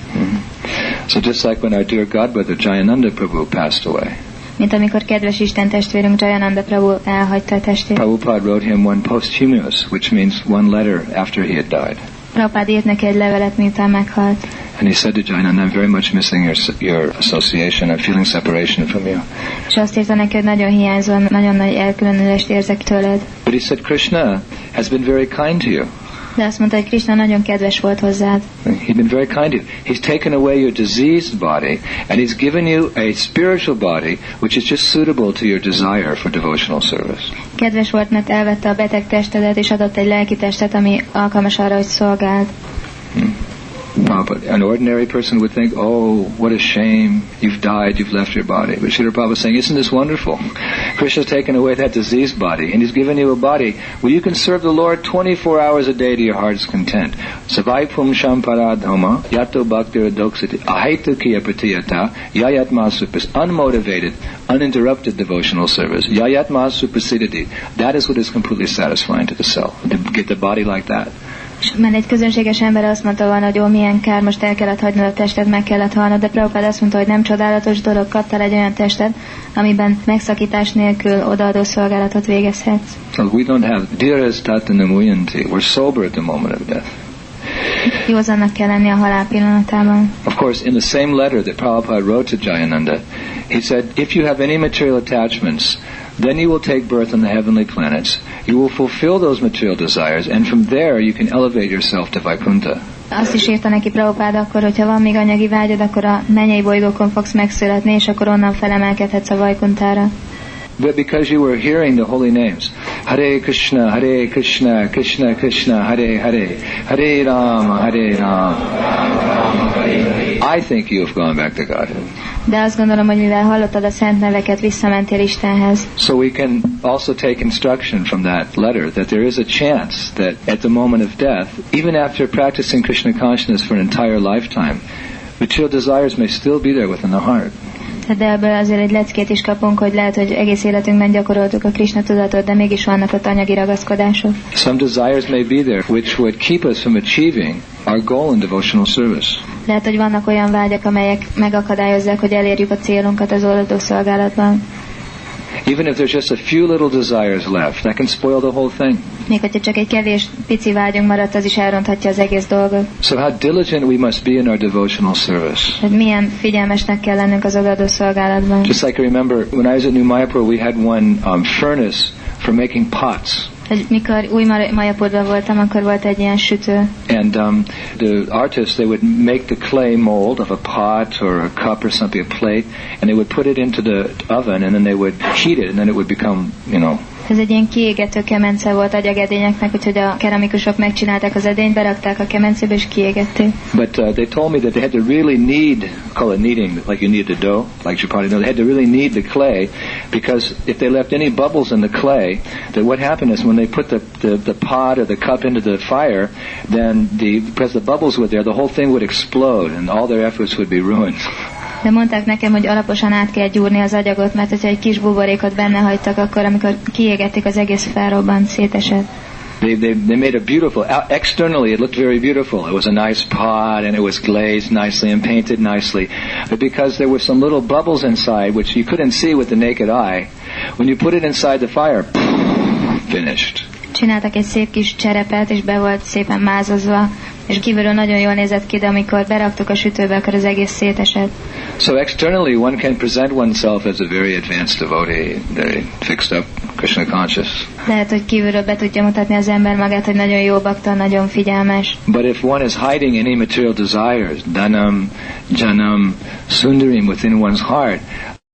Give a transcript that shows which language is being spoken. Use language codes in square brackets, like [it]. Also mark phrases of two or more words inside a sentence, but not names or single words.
[en] So just like when our dear godbrother Jayananda Prabhu passed away. [hu] Mint amikor kedves Isten testvérünk Jayananda Prabhu elhagyta a testét. [en] Prabhupada wrote him one posthumous, which means one letter after he had died. [hu] Prabhupád írt neki egy levelet, miután meghalt. [en] And he said to Jayananda, I'm very much missing your association. I'm feeling separation from you. [hu] És azt írta neki, hogy nagyon hiányzol, nagyon nagy elkülönülést érzek tőled. [en] But he said, Krishna has been very kind to you. [hu] De azt mondta, hogy Krishna nagyon kedves volt hozzád. [en] He's been very kind to you. He's taken away your diseased body and he's given you a spiritual body which is just suitable to your desire for devotional service. [hu] Kedves volt, mert elvette a beteg testedet és adott egy lelki testet, ami alkalmas arra, hogy szolgáld. [en] But an ordinary person would think, oh, what a shame, you've died, you've left your body. But Srila Prabhupada is saying, isn't this wonderful? Krishna's taken away that diseased body, and he's given you a body where you can serve the Lord 24 hours a day to your heart's content. [sa] Savai pum shamparadhoma, yato bhaktir doksiti, ahaitu kiya pratiyata, yayat masupis, [en] unmotivated, uninterrupted devotional service, [sa] yayat masupasiditi. [en] That is what is completely satisfying to the self, to get the body like that. [hu] Mert egy közönséges ember azt mondta volna, hogy milyen kár, most el kellett hagynod a tested, meg kellett halnod, de Prabhupád azt mondta, hogy nem csodálatos dolog, kaptál egy olyan testet, amiben megszakítás nélkül odaadó szolgálatot végezhetsz. [en] So we don't have [sa] dhiras tatanamuyanti. [en] We're sober at the moment of death. [hu] Józannak kell lenni a halál pillanatában. [en] Of course, in the same letter that Prabhupada wrote to Jayananda, he said, if you have any material attachments, then you will take birth on the heavenly planets. You will fulfill those material desires, and from there you can elevate yourself to Vaikuntha. [hu] Azt is írta neki Prabhupáda, akkor, hogyha van még anyagi vágyad, akkor a mennyei bolygókon fogsz megszületni, és akkor onnan felemelkedhetsz a Vaikuntára. [en] But because you were hearing the holy names, Hare Krishna, Krishna Krishna, Hare Hare, Hare Rama, I think you have gone back to Godhead. [hu] De azt gondolom, hogy mivel hallottad a szent neveket, visszamentél Istenhez. [en] So we can also take instruction from that letter that there is a chance that at the moment of death, even after practicing Krishna consciousness for an entire lifetime, material desires may still be there within the heart. [hu] De ebből azért egy leckét is kapunk, hogy lehet, hogy egész életünkben gyakoroltuk a Krisna-tudatot, de mégis vannak ott anyagi ragaszkodások. [en] Some desires may be there which would keep us from achieving our goal in devotional service. [hu] Lehet, hogy vannak olyan vágyak, amelyek megakadályozzák, hogy elérjük a célunkat az oldó szolgálatban. [en] Even if there's just a few little desires left, that can spoil the whole thing. [hu] Még hogyha csak egy kevés pici vágyunk maradt, az is elronthatja az egész dolgot. [en] So how diligent we must be in our devotional service. [hu] Tehát milyen figyelmesnek kell lennünk az odaadó szolgálatban. [en] Just like I remember when I was at New Mayapur, we had one furnace for making pots. [hu] Mikor új Mayapurban voltam, akkor volt egy ilyen sütő. [en] And the artists, they would make the clay mold of a pot or a cup or something, a plate, and they would put it into the oven, and then they would heat it, and then it would become, [hu] Ez egy ilyen kiégető kemence volt agyagedényeknek, úgyhogy a keramikusok megcsinálták az edényt, berakták a kemencébe és kiégették. [en] But they told me that they had to really knead, call it kneading, like you knead the dough, like chapati dough. They had to really knead the clay, because if they left any bubbles in the clay, that what happened is when they put the pot or the cup into the fire, then because the bubbles were there, the whole thing would explode, and all their efforts would be ruined. [hu] De mondták nekem, hogy alaposan át kell gyúrni az agyagot, mert hogyha egy kis buborékot benne hagytak, akkor amikor kiégették, az egész felrobbant, szétesett. [en] They made a beautiful, externally it looked very beautiful. It was a nice pot and it was glazed nicely and painted nicely. But because there were some little bubbles inside which you couldn't see with the naked eye, when you put it inside the fire, finished. [hu] Csináltak egy szép kis cserepet, és be volt szépen mázozva, És kívülről nagyon jól nézett ki, de amikor beraktuk a sütőbe, akkor az egész szétesett. [en] So externally one can present oneself as a very advanced devotee, very fixed up, Krishna conscious. [hu] Lehet, hogy kívülről be tudja mutatni az ember magát, hogy nagyon jó bakta, nagyon figyelmes. [en] But if one is hiding any material desires, [sa] dhanam, janam, sundarim [en] within one's heart,